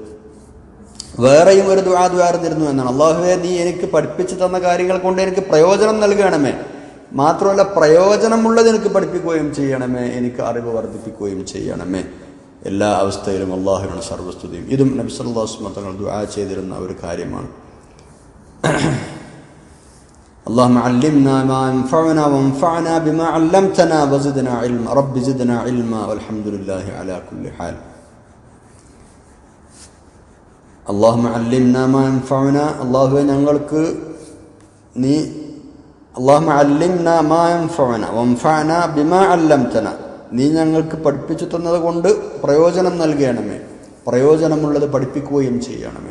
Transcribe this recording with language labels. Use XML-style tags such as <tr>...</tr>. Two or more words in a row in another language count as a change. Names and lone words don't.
<ml>വേറെയും ഒരു ദുആ ദ്വാരന്നിരുന്നു എന്നാണ്. അല്ലാഹുവേ, നീ എനിക്ക് പഠിപ്പിച്ചു തന്ന കാര്യങ്ങൾ കൊണ്ട് എനിക്ക് പ്രയോജനം നൽകണമേ, മാത്രമല്ല പ്രയോജനമുള്ളത് എനിക്ക് പഠിപ്പിക്കുകയും ചെയ്യണമേ, എനിക്ക് അറിവ് വർദ്ധിപ്പിക്കുകയും ചെയ്യണമേ. എല്ലാ അവസ്ഥയിലും അല്ലാഹുവിനാണ് സർവ്വസ്തുതിയും. ഇതും നബി</ml> <ar>صلى الله عليه وسلم</ar> <ml>തങ്ങൾ ദുആ ചെയ്തിരുന്ന ഒരു കാര്യമാണ്.</ml> <ar>اللهم علمنا ما ينفعنا وانفعنا بما علمتنا وزدنا علما رب زدنا علما والحمد لله على كل حال. اللهم علمنا ما ينفعنا,</ar> <ml>അല്ലാഹുവേ ഞങ്ങൾക്ക് നീ</ml> <ar>اللهم علمنا ما ينفعنا وانفعنا بما علمتنا,</ar> <ml>നീ ഞങ്ങൾക്ക് പഠിപ്പിച്ചു തന്നത് കൊണ്ട് പ്രയോജനം നൽകണമേ, പ്രയോജനമുള്ളത് പഠിപ്പിക്കുകയും ചെയ്യണമേ.</ml>